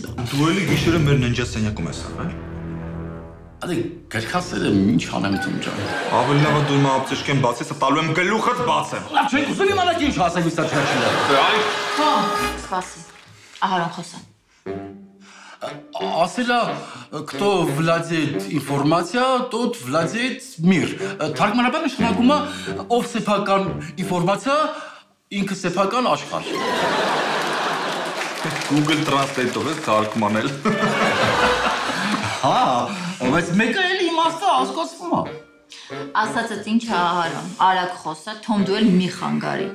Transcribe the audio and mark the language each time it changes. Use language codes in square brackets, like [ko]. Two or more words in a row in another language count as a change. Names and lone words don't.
[hy] Դու էլի գիշերը մեր ննջասենյակում ես եղել։ Ադե գերքասերը ինչ անեմ Թոմ ջան։ Ավելի լավ է դու իմ ապտեշկեն բացես, տալու եմ գլուխդ բացեմ։ Լավ չեք ուզում իմանալ ինչ ասել Ուինստոն Չերչիլը։ Այ Թոմ, սպասի։ Ահարոն խոսա։ Ասելա, [ru] кто владеет информация, тот владеет мир։ [hy] Թարգմանաբար նշանակում է ով սեփական ինֆորմացիա, ինքը սեփական աշխարհ։ Google Translate-ով ես թարգմանել։ Հա, բայց մեկը էլի իմաստը հասկացվում է։ Ասածդ ինչ է Ահարոն, արագ խոսա, Թոմ դու էլ մի խանգարի։